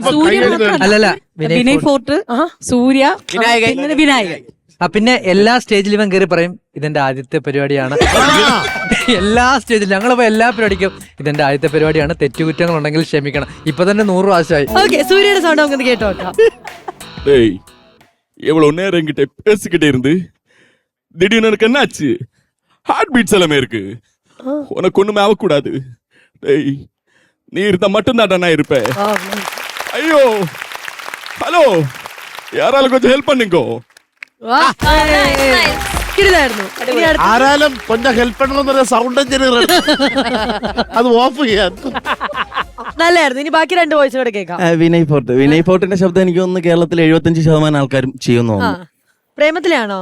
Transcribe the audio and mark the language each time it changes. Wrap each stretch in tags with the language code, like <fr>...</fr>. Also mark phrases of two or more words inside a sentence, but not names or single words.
<ml>അല്ലല്ല, വിനയ് ഫോർട്ട്, സൂര്യ, വിനായകൻ. പിന്നെ എല്ലാ സ്റ്റേജിലും ഇവൻ കയറി പറയും ഇതെന്റെ ആദ്യത്തെ പരിപാടിയാണ്. എല്ലാ സ്റ്റേജിലും ഞങ്ങളിപ്പോ എല്ലാ പരിപാടിക്കും ഇതെന്റെ ആദ്യത്തെ പരിപാടിയാണ്, തെറ്റുകുറ്റങ്ങൾ ഉണ്ടെങ്കിൽ ക്ഷമിക്കണം. ഇപ്പൊ തന്നെ 100 പ്രാവശ്യമായി. സൂര്യയുടെ സൗണ്ട് നമുക്ക് കേട്ടോ.</ml> <ta>எவ்வளவு நேரம் என்கிட்ட பேசிக்கிட்டே இருந்து திடீர்னு எனக்கு என்னாச்சு?</ta> <en>heart beats</en> <ta>எல்லாமே இருக்கு. உனக்கு ஒண்ணுமே ஆகக்கூடாது. டேய், நீ இருந்தா மட்டும்தான் நான் இருப்பேன். ஐயோ, ஹலோ, யாராலும் கொஞ்சம் ஹெல்ப் பண்ணுங்க. யாராலும் கொஞ்சம்</ta> <ml>ഹെൽപ്പ് ചെയ്യണമെന്നൊരു സൗണ്ട് എഞ്ചിനീയർ അത് ഓഫ് ചെയ്യാൻ നല്ലായിരുന്നു. ഇനി ബാക്കി 2 വോയിസ് കൂടെ കേൾക്കാം. വിനയ് ഫോർട്ടിന്റെ ശബ്ദം എനിക്ക് തോന്നുന്നു കേരളത്തിലെ 75% ആൾക്കാരും ചെയ്യുന്നു. പ്രേമത്തിലാണോ?</ml>